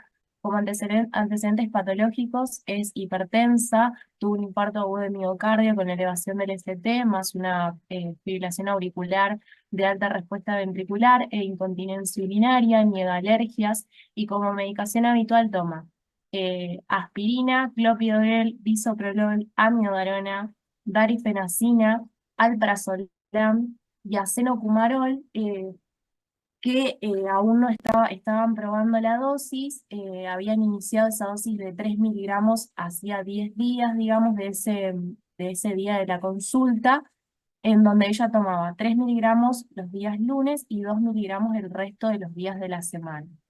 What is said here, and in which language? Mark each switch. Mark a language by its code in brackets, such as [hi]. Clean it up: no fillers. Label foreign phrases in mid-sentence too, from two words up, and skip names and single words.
[es] Como antecedentes patológicos, es hipertensa, tuvo un infarto agudo de miocardio con elevación del ST, más una fibrilación auricular de alta respuesta ventricular e incontinencia urinaria, niega alergias y como medicación habitual toma aspirina, clopidogrel, bisoprolol, amiodarona, darifenacina, alprazolam y acenocumarol, que aún no estaban probando la dosis, habían iniciado esa dosis de 3 miligramos hacía 10 días, digamos, de ese día de la consulta, en donde ella tomaba 3 miligramos los días lunes y 2 miligramos el resto de los días de la semana.